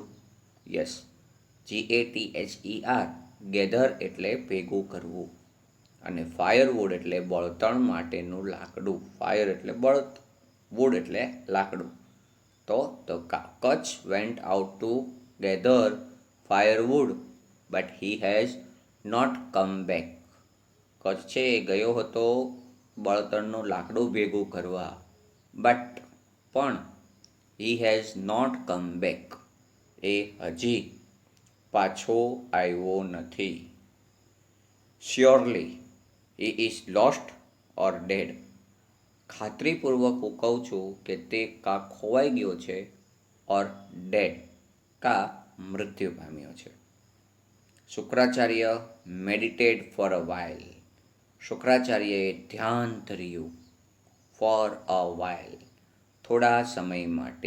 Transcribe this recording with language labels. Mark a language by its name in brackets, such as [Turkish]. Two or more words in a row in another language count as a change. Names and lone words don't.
[Gujarati] યસ, GATHER, ગેધર એટલે ભેગું કરવું, અને ફાયરવુડ એટલે બળતણ માટેનું લાકડું. ફાયર એટલે વુડ એટલે લાકડું. તો [English] કચ્છ went out to gather firewood, but he has not come back. [Gujarati] કચ્છ છે એ ગયો હતો બળતણનું લાકડું ભેગું કરવા, પણ [English] he has not come back. [Gujarati] એ હજી પાછો આવ્યો નથી. [English] Surely he is lost or dead. [Gujarati] ખાતરીપૂર્વક હું કહું છું કે તે કાં ખોવાઈ ગયો છે [English] or dead, [Gujarati] કાં મૃત્યુ પામ્યો છે. [English] શુક્રાચાર્ય meditated for a while. [Gujarati] શુક્રાચાર્યએ ધ્યાન ધર્યું. [English] for a while, [Gujarati] થોડા સમય માટે.